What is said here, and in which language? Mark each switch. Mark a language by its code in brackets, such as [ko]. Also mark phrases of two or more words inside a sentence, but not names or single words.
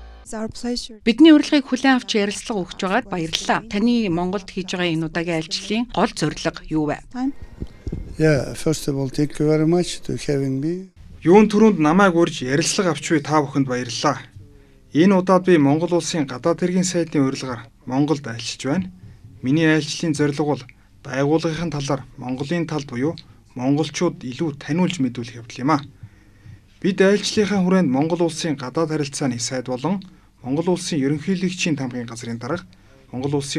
[mn] Бидний урилгыг хүлээн авч ярилцлага өгч байгаад баярлалаа. Таны Монголд хийж байгаа энэ удаагийн альчлалын гол зорилго юу вэ? [en] Yeah, first of all, thank you very much to having me. [mn] Юун түрүүнд намайг урьж ярилцлага авч буй та бүхэнд баярлалаа. Энэ удаад би Монгол улсын гадаад хэргийн сайдын урилгаар Монголд альчилж байна. Миний альчлалын зорилго бол байгууллагын талаар Монголын талд буюу монголчууд илүү таниулж мэдүүлэх явдал юм а. Бид альчлалынхаа хүрээнд Монгол улсын гадаад харилцааны сайд болон Монгол улсын ерөнхийлөгчийн тамгын газрын дарга, Монгол улсын